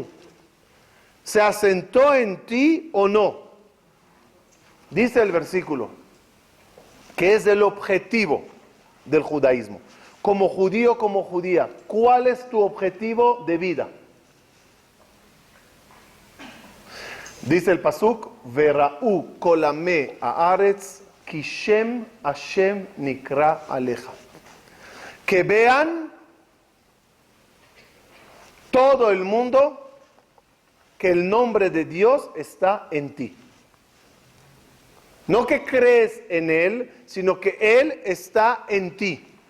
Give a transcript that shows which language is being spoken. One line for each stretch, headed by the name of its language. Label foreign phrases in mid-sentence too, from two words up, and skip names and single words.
Spanish: ¿Se asentó en ti o no? Dice el versículo, que es el objetivo del judaísmo. Como judío, como judía, ¿cuál es tu objetivo de vida? Dice el pasuk,
Hebrew: וראו כל עמי הארץ כי שם השם נקרא עליך.
Spanish: Que vean todo el mundo que el nombre de Dios está en ti. No que crees en Él, sino que Él está en ti.